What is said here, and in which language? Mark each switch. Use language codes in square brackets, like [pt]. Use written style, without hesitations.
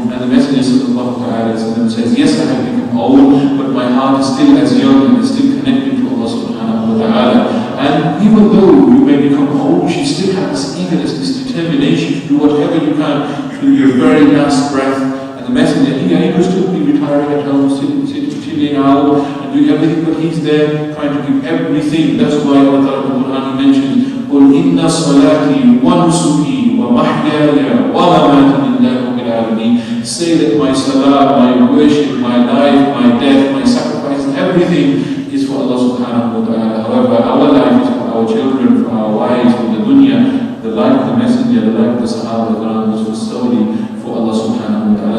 [en] And the Messenger sallallahu ta'ala says, yes, I have become old, but my heart is still as young and is still connected to Allah subhanahu wa ta'ala. And even though you may become old, you still have this eagerness, this determination to do whatever you can to your very last breath. And the Messenger, he could still be retiring at home, chilling out and doing everything, but he's there trying to give everything. That's why Allah Ta'ala mentions, [ar] قُلْ إِنَّ صَلَاتِي وَنُسُكِي وَمَحْيَايَ وَمَمَاتِي لِلَّهِ رَبِّ الْعَالَمِينَ. [en] Say that my salah, my worship, my life, my death, my sacrifice, everything is for Allah subhanahu wa ta'ala. However, our life is for our children, for our wives, for the dunya. The life of the Messenger, the life of the Sahaba, the Quran was solely for Allah subhanahu wa ta'ala.